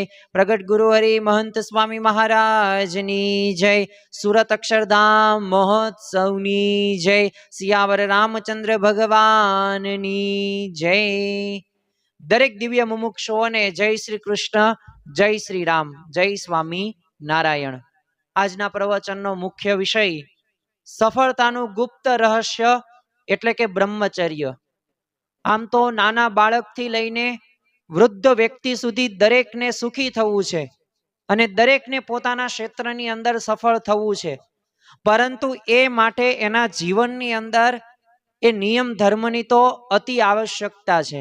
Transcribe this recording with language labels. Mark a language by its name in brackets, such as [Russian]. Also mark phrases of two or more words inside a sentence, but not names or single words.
[Gujarati] પ્રગટ ગુરુ હરિ મહંત સ્વામી મહારાજની જય। સૂરત અક્ષરધામ મહોત્સવની જય। સિયાવર રામચંદ્ર ભગવાનની જય। દરેક દિવ્ય મુમુક્ષુઓને જય શ્રી કૃષ્ણ, જય શ્રી રામ, જય સ્વામી નારાયણ। આજના પ્રવચનનો મુખ્ય વિષય સફળતાનું ગુપ્ત રહસ્ય એટલે કે બ્રહ્મચર્ય। આમ તો નાના બાળકથી લઈને વૃદ્ધ વ્યક્તિ સુધી દરેકને સુખી થવું છે અને દરેકને પોતાના ક્ષેત્રની અંદર સફળ થવું છે, પરંતુ એ માટે એના જીવનની અંદર એ નિયમ ધર્મની તો અતિ આવશ્યકતા છે।